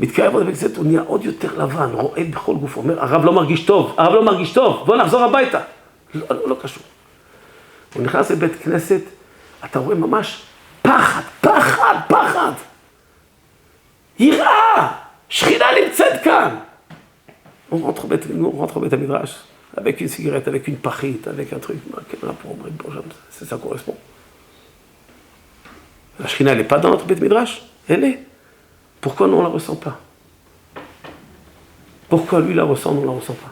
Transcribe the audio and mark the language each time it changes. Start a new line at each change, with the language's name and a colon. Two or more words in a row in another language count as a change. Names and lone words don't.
Hebrew: מתקרב עוד בקצת, הוא נהיה עוד יותר לבן, רועד בכל גוף, אומר, הרב לא מרגיש טוב, הרב לא מרגיש טוב, בוא נחזור הביתה. לא קשור. הוא נכנס לבית כנסת, אתה רואה ממש פחד. יראה, שכינה נמצאת כאן.
French: On rentre au
Hebrew: בית מדרש
French: avec une cigarette, avec une pachite, avec un truc. C'est ça correspond. La Shrina, elle n'est pas dans notre
Hebrew: בית מדרש.
French: Elle est. Pourquoi nous, on ne la ressent pas? Pourquoi lui la ressent, nous, on ne la ressent pas?